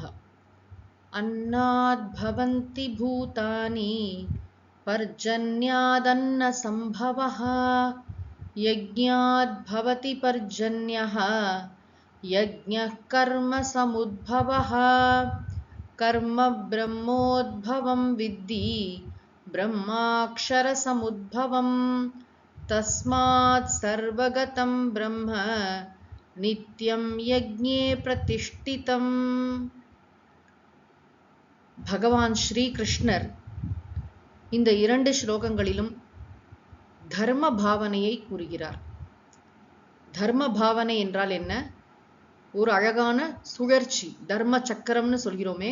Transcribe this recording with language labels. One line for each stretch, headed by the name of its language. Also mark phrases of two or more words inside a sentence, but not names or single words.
Sanskrit: अन्नाद् भवन्ति भूतानि पर्जन्यादन्न संभवः यज्ञाद् भवति पर्जन्यः यज्ञः कर्म समुद्भवः कर्म ब्रह्मोद्भवं विद्धि ब्रह्माक्षर समुद्भवम् तस्मात् सर्वगतं ब्रह्म नित्यं यज्ञे प्रतिष्ठितम्.
Tamil: பகவான் ஸ்ரீ கிருஷ்ணர் இந்த இரண்டு ஸ்லோகங்களிலும் தர்ம பாவனையை கூறுகிறார். தர்ம பாவனை என்றால் என்ன? ஒரு அழகான சுழற்சி, தர்ம சக்கரம்னு சொல்கிறோமே.